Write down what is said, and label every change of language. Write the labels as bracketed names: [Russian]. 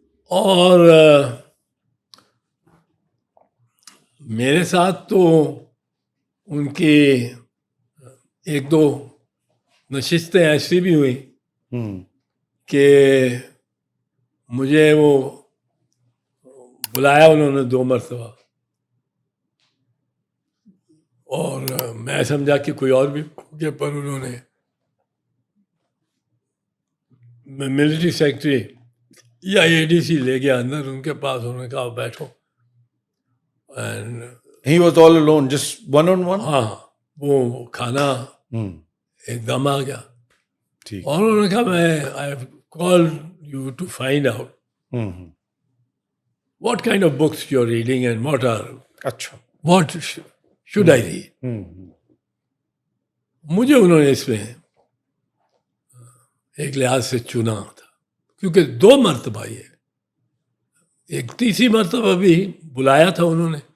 [Urdu] اور میرے ساتھ تو ان کی ایک دو نشستیں ایسی بھی ہوئیں کہ مجھے وہ بلایا انہوں نے 2 مرتبہ، اور میں سمجھا کہ کوئی اور بھی موقع پر انہوں نے ملٹری سیکرٹری یا ADC لے گیا اندر ان کے پاس، انہوں نے کہا بیٹھو. [English] He was all alone, just one on one. [Urdu] ہاں، وہ کھانا ایک دم آ گیا، ٹھیک. اور انہوں نے کہا میں [English] I have called you to find out what kind of books you are reading and [Urdu] اچھا. [English] What should I read. [Urdu] مجھے انہوں نے اس میں ایک لحاظ سے چنا تھا، کیونکہ 2 مرتبہ یہ، ایک تیسری مرتبہ بھی بلایا تھا انہوں نے،